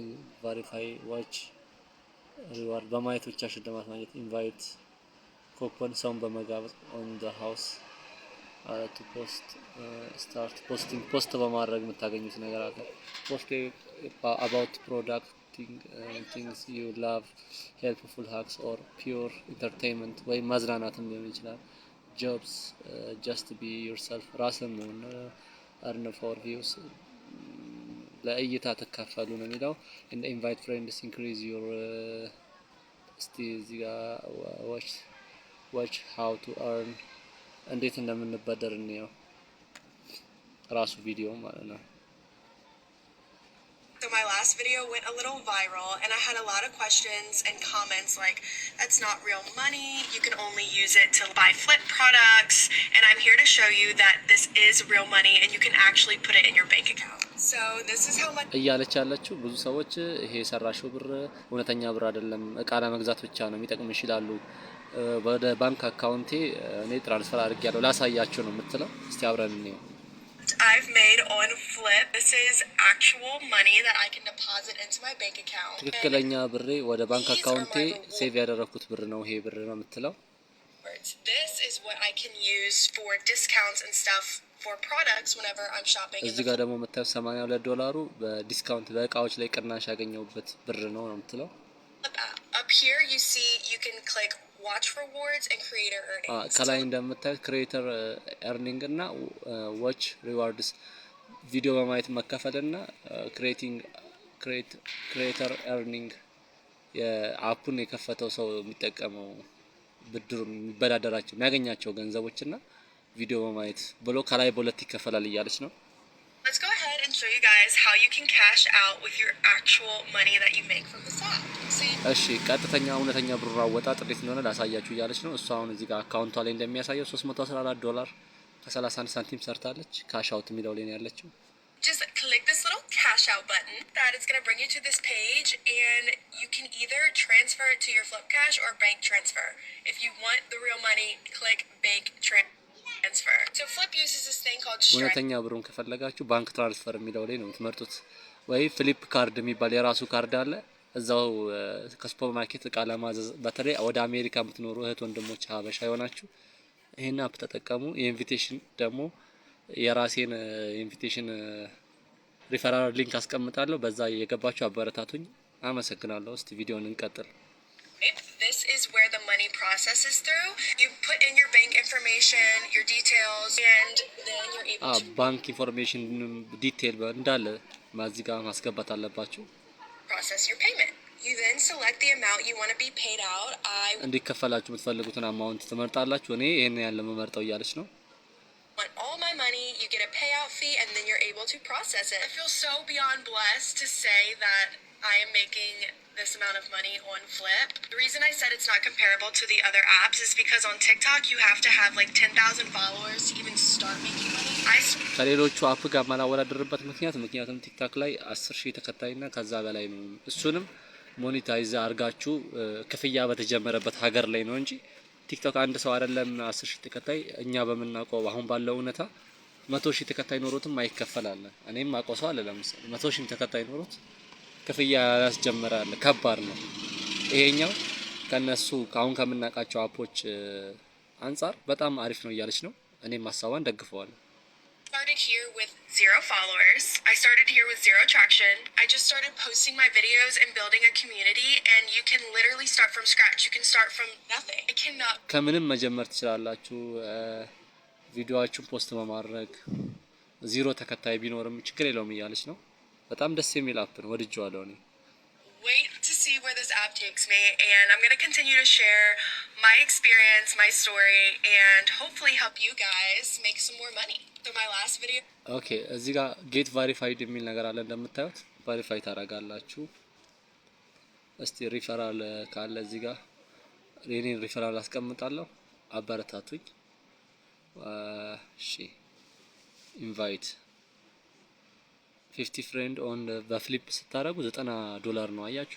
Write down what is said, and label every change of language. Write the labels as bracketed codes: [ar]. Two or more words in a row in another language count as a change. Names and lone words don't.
[en] verify watch reward [am] በማየት ብቻ ሽልማት ማግኘት [en] invite coupon [am] ሰውን በመጋበዝ [en] on the house to post start [am] ፖስቲንግ ፖስት በማድረግ የምታገኙት ነገር አለ። [en] post about product things you love helpful hacks or pure entertainment [am] ወይም ማዝናናትም ሊሆን ይችላል። [en] jobs just be yourself [am] ራስን ነው [en] earn for views [am] ለእይታ ተካፈሉ ነው የሚለው። [en] and invite friends increase your [am] እስቲ እዚህ ጋር [en] watch how to earn [am] እንዴት እንደምንበደር ነው ራሱ ቪዲዮ ማለት ነው። [en] So my last video went a little viral and I had a lot of questions and comments like, that's not real money, you can only use it to buy flip products, and I'm here to show you that this is real money and you can actually put it in your bank account. So this is how much [am] እያለች ያለችው ብዙ ሰዎች ይሄ የሰራሽው ብር እውነተኛ ብር አይደለም፣ እቃ ለመግዛት ብቻ ነው የሚጠቅምሽ ይላሉ። ወደ ባንክ አካውንቴ እኔ ትራንስፈር አድርጌያለሁ ላሳያችሁ ነው የምትለው። እስቲ አብረን እንየው። [en] I've made on Flip. This is actual money that I can deposit into my bank account. [am] ትክክለኛ ብሬ ወደ ባንክ አካውንቴ ሴቭ ያደረኩት ብር ነው ይሄ ብር ነው የምትለው። [en] This is what I can use for discounts and stuff for products whenever I'm shopping. [am] እዚህ ጋር ደግሞ የምታዩት $82 በዲስካውንት በእቃዎች ላይ ቅናሽ ያገኘሁበት ብር ነው የምትለው። [en] Up here you see you can click watch rewards and creator earnings. [am] ከላይ እንደምታዩት [en] creator earning [am] እና [en] watch rewards [am] ቪዲዮ በማየት መከፈልና [en] creator earning [am] የአፑን የከፈተው ሰው የሚጠቀመው ብድሩ የሚበዳደራቸው የሚያገኛቸው ገንዘቦችና ቪዲዮ በማየት ብሎ ከላይ በሁለት ይከፈላል እያለች ነው። [en] Let's go ahead and show you guys how you can cash out with your actual money that you make from this app. [am] እሺ ቀጥተኛ እውነተኛ ብር አወጣጥ እንዴት እንደሆነ ላሳያችሁ እያለች ነው። እሷ አሁን እዚህ ጋር አካውንቷ ላይ እንደሚያሳየው $314 ከ31 ሳንቲም ሰርታለች። [en] cash out [am] የሚለው ላይ ነው ያለችው። [en] Just click this little cash out button. That is going to bring you to this page and you can either transfer it to your Flip Cash or bank transfer. If you want the real money, click bank transfer. So Flip uses this thing called Stripe. [am] እውነተኛ ብሩን ከፈለጋችሁ [en] bank transfer [am] የሚለው ላይ ነው የምትመርጡት። ወይ ፍሊፕ ካርድ የሚባል የራሱ ካርድ አለ እዛው ከሱፐር ማርኬት እቃ ለማዘዝ በተለይ ወደ አሜሪካ የምትኖሩ እህት ወንድሞች ሀበሻ የሆናችሁ ይሄን አፕ ተጠቀሙ። የኢንቪቴሽን ደግሞ የራሴን [en] invitation referral link [am] አስቀምጣለሁ፣ በዛ የገባችሁ አበረታቱኝ። አመሰግናለሁ። እስቲ ቪዲዮን እንቀጥል። [en] This is where the money processes through. You put in your bank information, your details, and then you're able to bank information detail [am] እንዳለ ማዚጋ ማስገባት አለባችሁ። [en] process your payment. You then select the amount you want to be paid out. [am] እንዲከፈላችሁ የምትፈልጉትን አማውንት ትመርጣላችሁ። እኔ ይሄን ያለ መመርጠው እያለች ነው። [en] Want all my money, you get a payout fee, and then you're able to process it. I feel so beyond blessed to say that I am making this amount of money on Flip. The reason I said it's not comparable to the other apps is because on TikTok you have to have like 10,000 followers to even start making money. [am] ከሌሎቹ አፕ ጋር ማላወዳደርበት ምክንያቱም ቲክታክ ላይ 10,000 ተከታይና ከዛ በላይ ነው። እሱንም ሞኔታይዝ አርጋችሁ ክፍያ በተጀመረበት ሀገር ላይ ነው እንጂ ቲክቶክ አንድ ሰው አይደለም 10,000 ተከታይ እኛ በምናውቀው አሁን ባለው እውነታ 100,000 ተከታይ ኖሮትም አይከፈላለ። እኔም አውቀው ሰው አለ ለምሳሌ 100,000 ተከታይ ኖሮት ክፍያ ያስጀምራል። ከባድ ነው። ይሄኛው ከነሱ አሁን ከምናውቃቸው አፖች አንፃር በጣም አሪፍ ነው እያለች ነው። እኔም ሀሳቧን ደግፈዋለሁ። [en] Started here with 0 followers. I started here with 0 traction. I just started posting my videos and building a community, and you can literally start from scratch. You can start from nothing. I cannot. [am] ከምንም መጀመር ትችላላችሁ። ቪዲዮአችሁን ፖስት በማድረግ 0 ተከታይ ቢኖርም ችግር የለውም እያለች ነው። በጣም ደስ የሚል አፕ ነው፣ ወድጄዋለሁ እኔ። [en] Wait to see where this app takes me, and I'm going to continue to share my experience, my story, and hopefully help you guys make some more money. So my last video. [am] ኦኬ እዚህ ጋር [en] get verified [am] የሚል ነገር አለ እንደምታዩት። ቫሪፋይ ታደርጋላችሁ። እስቲ ሪፈራል ካለ እዚህ ጋር የኔን ሪፈራል አስቀምጣለሁ። አበረታቱኝ። እሺ [en] invite 50 friend on [am] በፍሊፕ ስታደርጉ $90 ነው። አያችሁ?